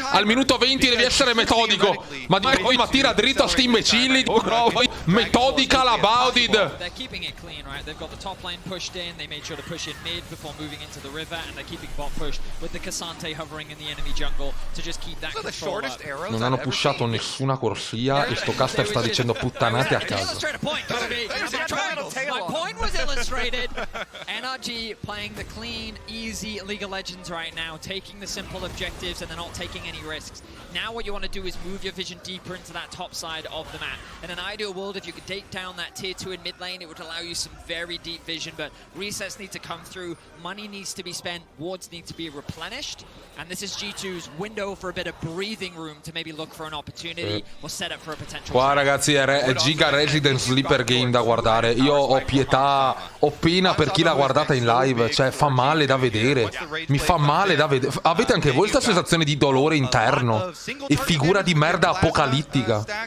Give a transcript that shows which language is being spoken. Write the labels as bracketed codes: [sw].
[it] Al minuto 20 devi essere metodico. Ma tira dritto a sti imbecilli. [en] Methodical about it. They're keeping it clean, right? They've got the top lane pushed in. They made sure to push in mid before moving into the river, and they're keeping bot pushed with the Cassante hovering in the enemy jungle to just keep that control up. [it] Non hanno pushato nessuna corsia e sto caster sta dicendo puttanate a caso. [en] My point was illustrated. NRG playing the clean, easy League of Legends right now, taking the simple objectives and they're not taking any risks. Now what you want to do is move your vision deeper into that top side of the map. In an ideal world, if you could take down that tier 2 in mid lane, it would allow you some very deep vision, but resets need to come through, money needs to be spent, wards need to be replenished, and this is G2's window for a bit of breathing room to maybe look for an opportunity or set up for a potential. [it] Qua ragazzi è Giga Resident Sleeper Game da guardare. Io ho pietà, ho pena per chi l'ha guardata in live, cioè fa male da vedere. Mi fa male da vedere. Avete anche voi questa sensazione di dolore interno e figura di merda apocalittica?